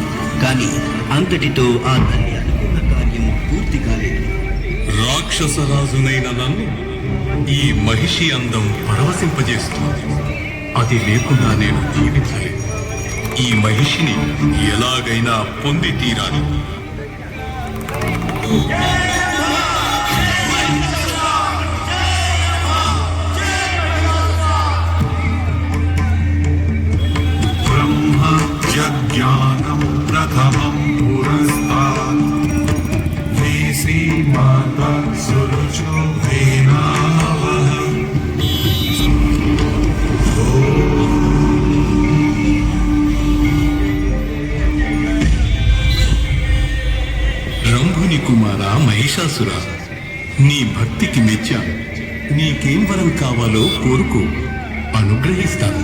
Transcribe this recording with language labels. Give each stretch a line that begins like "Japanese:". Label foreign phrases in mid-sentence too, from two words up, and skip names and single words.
Telugu: కానీ అంతటితో ఆ తల్లి అనుకున్న కార్యం పూర్తి కాలేదు. రాక్షసరాజునైన నన్ను ఈ మహిషి అందం పరవశింపజేస్తుంది. అది లేకుండా నేను జీవించలేను. ఈ మహిషిని ఎలాగైనా పొంది తీరాలి.
Sanskrit: ज्ञानं प्रथमं पुरस्तात् मे श्रीमाता सुरुचो वेनावः।
Telugu: రంభుని కుమార మహిషాసుర, నీ భక్తికి మెచ్చాను. నీకేం వరం కావాలో కోరుకో, అనుగ్రహిస్తాను.